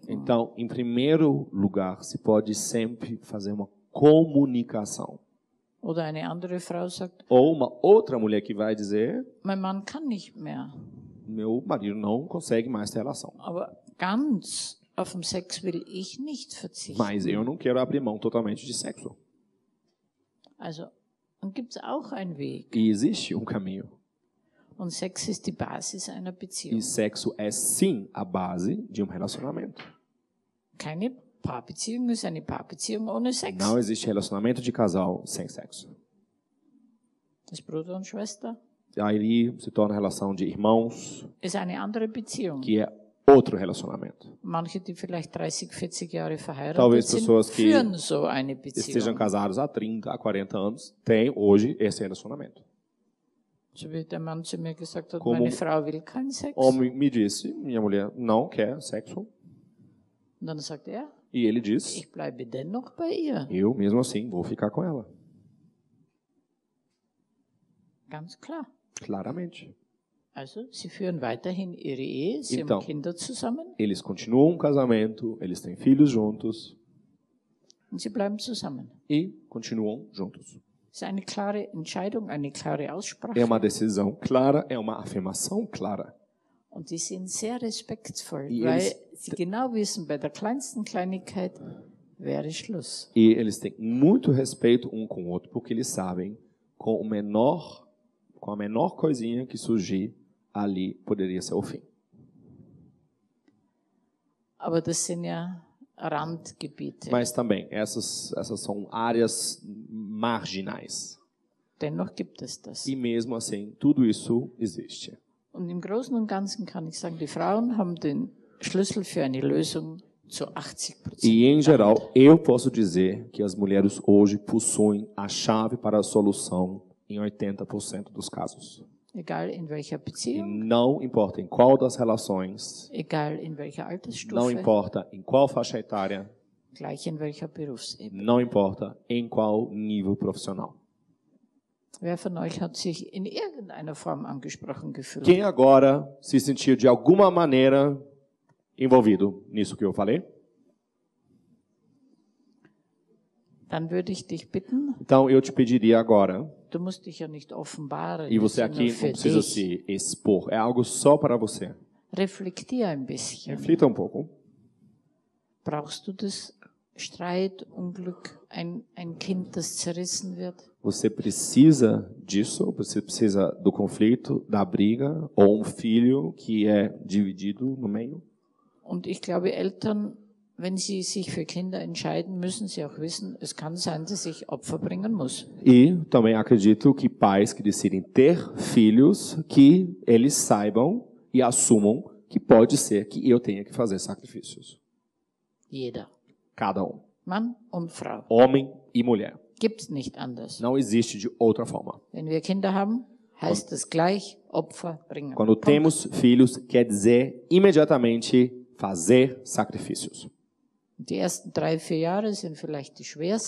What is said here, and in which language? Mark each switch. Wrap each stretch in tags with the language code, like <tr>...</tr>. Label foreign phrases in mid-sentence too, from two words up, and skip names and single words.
<pt>Então, em primeiro lugar, se pode sempre fazer uma comunicação.</pt> <de>Oder eine andere Frau sagt,</de> <pt>Ou uma outra mulher que vai dizer,</pt> <de>mein Mann kann nicht mehr.</de> <pt>meu marido não consegue mais ter relação.</pt> <de>Aber ganz auf den Sex will ich nicht verzichten.</de> <pt>Mas eu não quero abrir mão totalmente de sexo.</pt> <de>Also, und gibt es auch einen Weg.</de> <pt>E existe um caminho.</pt> <de>Und Sex ist die Basis einer Beziehung.</de> <pt>E sexo é sim a base de relacionamento.</pt> <de>Keine Paarbeziehung ist eine Paarbeziehung ohne Sex.</de> <pt>Não existe relacionamento de casal sem sexo.</pt> <de>Das Bruder und Schwester</de> <pt>Aí se torna relação de irmãos,</pt> <de>ist eine andere Beziehung.</de> <pt>que é outro relacionamento.</pt> <de>Manche, die vielleicht 30, 40 Jahre verheiratet</de> <pt>Talvez</pt> <de>sind,</de> <pt>pessoas que</pt> <de>führen so eine</de> <pt>Estejam</pt> <de>Beziehung.</de> <pt>casados há 30, há 40 anos, têm hoje esse relacionamento.</pt> <de>So wie der Mann zu mir gesagt hat,</de> <pt>Como</pt> <de>meine Frau will keinen Sex.</de> <pt>Homem me disse, minha mulher não quer sexo.</pt> <de>Und dann sagt er,</de> <pt>E ele diz,</pt> <de>ich bleibe dennoch bei ihr.</de> <pt>eu mesmo assim vou ficar com ela.</pt> <de>Ganz klar.</de> <pt>Claramente.</pt> <de>Also, sie führen weiterhin ihre Ehe, sie</de> <pt>Então,</pt> <de>haben Kinder zusammen</de> <pt>eles continuam um casamento, eles têm filhos juntos</pt> <de>und sie bleiben zusammen.</de> <pt>e continuam juntos.</pt> <de>Das ist eine klare Entscheidung, eine klare Aussprache.</de> <pt>É uma decisão clara, é uma afirmação clara.</pt> <de>Und die sind sehr respektvoll,</de> <pt>E</pt> <de>weil</de> <pt>eles-</pt> <de>sie genau wissen, bei der kleinsten Kleinigkeit wäre Schluss.</de> <pt>E eles têm muito respeito um com o outro, porque eles sabem com a menor coisinha que surgir ali poderia ser o fim.</pt> <de>Aber das sind ja Randgebiete.</de> <pt>Mas também, essas são áreas marginais.</pt> <de>Dennoch gibt es das.</de> <pt>E mesmo assim, tudo isso existe.</pt> <de>Und im Großen und Ganzen kann ich sagen, die Frauen haben den Schlüssel für eine Lösung zu 80%.</de> <pt>E, em geral, eu posso dizer que as mulheres hoje possuem a chave para a solução em 80% dos casos.</pt> <de>Egal in welcher</de> <pt>E</pt> <de>Beziehung,</de> <pt>não importa em qual das relações,</pt> <de>egal in welcher</de> <pt>não</pt> <de>Altersstufe,</de> <pt>importa em qual faixa etária,</pt> <de>gleich in welcher Berufsebene.</de> <pt>não importa em qual nível profissional.</pt> <de>Wer von euch hat sich in irgendeiner Form angesprochen gefühlt?</de> <pt>Quem agora se sentiu de alguma maneira envolvido nisso que eu falei?</pt> <de>Dann würde ich dich bitten,</de> <pt>Então, eu te pediria agora,</pt> <de>du musst dich ja nicht offenbaren,</de> <pt>e</pt> <de>das</de> <pt>você</pt> <de>ist nur</de> <pt>aqui</pt> <de>für</de> <pt>não precisa</pt> <de>dich.</de> <pt>se expor, é algo só para você.</pt> <de>Reflektier ein bisschen.</de> <pt>Reflita um pouco.</pt> <de>Brauchst du das Streit, Unglück, ein Kind, das zerrissen wird?</de> <pt>Você precisa disso, você precisa do conflito, da briga, ou um filho que é dividido no meio.</pt> <de>Und ich glaube, Eltern, wenn sie sich für Kinder entscheiden, müssen sie auch wissen, es kann sein, dass ich Opfer bringen muss.</de> <pt>E também acredito que pais que decidem ter filhos, que eles saibam e assumam que pode ser que eu tenha que fazer sacrifícios.</pt> <de>Jeder.</de> <pt>Cada um.</pt> <de>Mann und Frau.</de> <pt>Homem e mulher.</pt> <de>Gibt's nicht anders.</de> <pt>Não existe de outra forma.</pt> <de>Wenn wir Kinder haben, heißt das gleich Opfer bringen.</de> <pt>Quando</pt> <de>Punkt.</de> <pt>temos filhos, quer dizer imediatamente fazer sacrifícios.</pt> <de>Die ersten 3, 4 Jahre sind vielleicht die schwersten.</de>